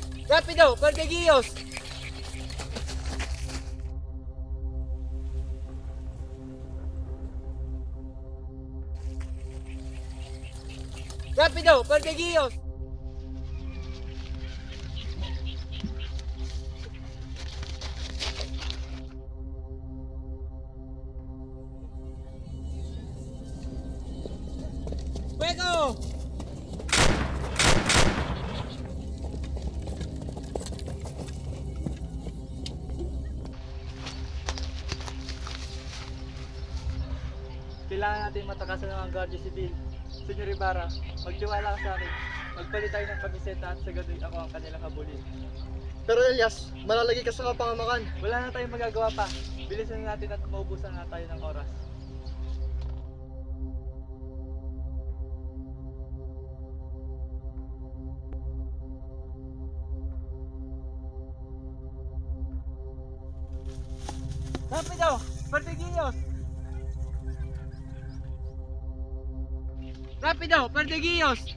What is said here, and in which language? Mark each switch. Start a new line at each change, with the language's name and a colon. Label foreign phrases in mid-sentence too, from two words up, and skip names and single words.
Spanish: Rápido, perseguidos. Rápido, perseguidos. ¡Fuego!
Filipino: Kailangan natin matakasan ng mga Guardia Civil. Senyor Ibarra, magtiwala ka sa akin. Magpalit tayo ng kamiseta at sa gabi ako ang kanilang habulin. Pero Elias, malalagay ka sa kapangamakan. Wala na tayong magagawa pa. Bilisan natin at maubusan na tayo ng oras.
Spanish: ¡Rápido! ¡Perseguidos! ¡Rápido! ¡Perseguidos!